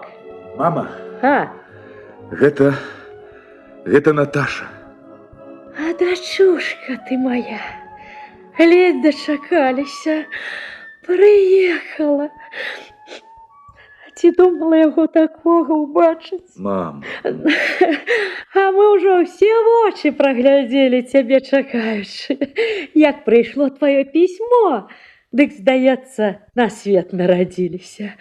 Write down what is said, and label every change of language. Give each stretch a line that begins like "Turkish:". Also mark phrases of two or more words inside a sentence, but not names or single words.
Russian: Мама? А Это Наташа.
Belarusian: А дочушка ты моя. Ледь дочакаліся. Приехала. Ці думала яго такого убачыць? Мам. А мы ўжо ўсе вочы праглядзелі цябе чакаючы. Як прыйшло твоё пісьмо, дык, здаецца, на свет нарадзіліся.